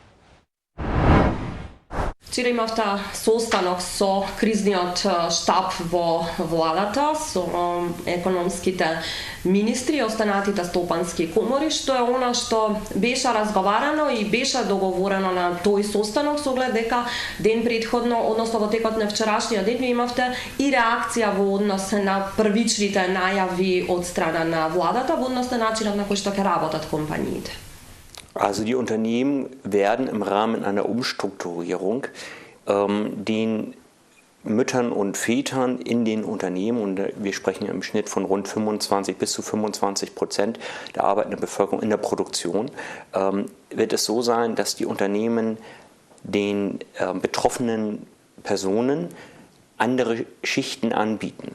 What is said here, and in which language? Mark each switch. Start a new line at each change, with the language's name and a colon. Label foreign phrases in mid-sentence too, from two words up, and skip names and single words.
Macedonian: Вчера имавте состанок со кризниот штаб во владата, со економските министри и останатите стопански комори, што е она што беше разговарано и беше договорено на тој состанок, со оглед дека ден претходно, односно во текот на вчерашниот ден, имавте и реакција во однос на првичните најави од страна на владата, во однос на начинот на кој што ќе работат компаниите.
German: Also die Unternehmen werden im Rahmen einer Umstrukturierung den Müttern und Vätern in den Unternehmen, und wir sprechen im Schnitt von rund 25 bis zu 25% der arbeitenden Bevölkerung in der Produktion, wird es so sein, dass die Unternehmen den betroffenen Personen andere Schichten anbieten.